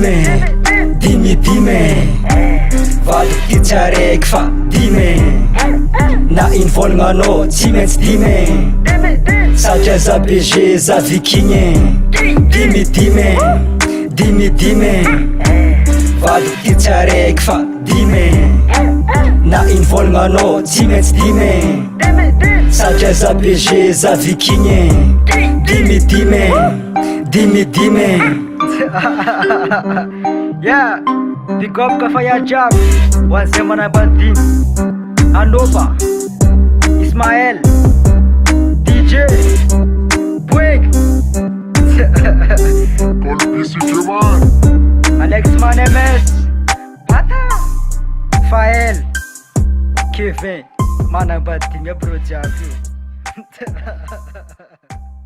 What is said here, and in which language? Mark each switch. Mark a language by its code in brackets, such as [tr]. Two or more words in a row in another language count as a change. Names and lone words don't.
[mg] vadiko ty tsy araiky fa dimy na iny vôlagnagnao tsy maintsy dimy satria za BG za vikigny dimy vadiko ty tsy araiky fa dimy na iny vôlagnagnao tsy maintsy dimy satria za BG za vikigny dimy [en] yeah big up [mg] ka fa jiaby hoan'zay manambady Anova Ismael DJ Bweg Alex Manemes Pata Fael Kevin manambady bro jiaby